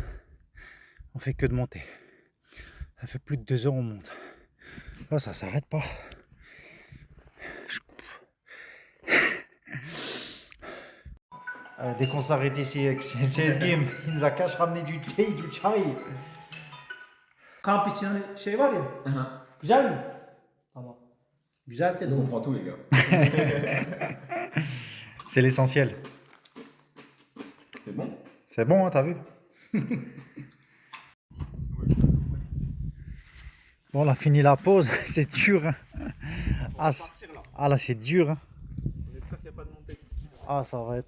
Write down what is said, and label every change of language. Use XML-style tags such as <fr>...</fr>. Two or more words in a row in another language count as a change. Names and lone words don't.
<fr>On fait que de monter. Ça fait plus de 2 heures on monte. Là, ça s'arrête pas. Dès qu'on s'arrête ici avec Chase Game, il nous a caché ramené du thé, du chai.</fr> <tr>Kamp için şey var ya. Güzel mi? Tamam. Güzelse de</tr> <fr>On comprend tout, les gars. C'est l'essentiel. C'est bon? C'est bon, hein, t'as vu? Bon, on a fini la pause, c'est dur. Hein. Ah là, c'est dur. Hein. Ah, ça va être...</fr>